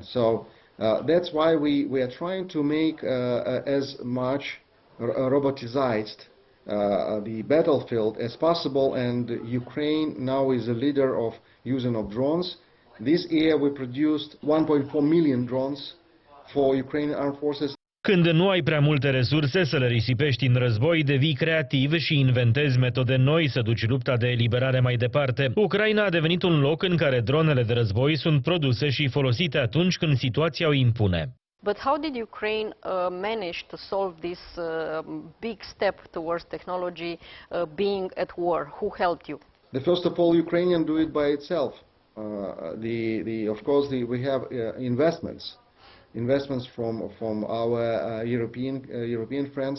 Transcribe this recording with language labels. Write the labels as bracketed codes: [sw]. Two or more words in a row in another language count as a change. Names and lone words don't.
[en] So that's why we are trying to make as much robotized the battlefield as possible, and Ukraine now is a leader of using of drones. This year we produced 1.4 million drones for Ukrainian armed forces. [ro] Când nu ai prea multe resurse să le risipești în război, devii creativ și inventezi metode noi să duci lupta de eliberare mai departe. Ucraina a devenit un loc în care dronele de război sunt produse și folosite atunci când situația o impune. [en] But how did Ukraine manage to solve this big step towards technology being at war? Who helped you? First of all, Ukrainians do it by itself. Of course, we have investments from our European friends.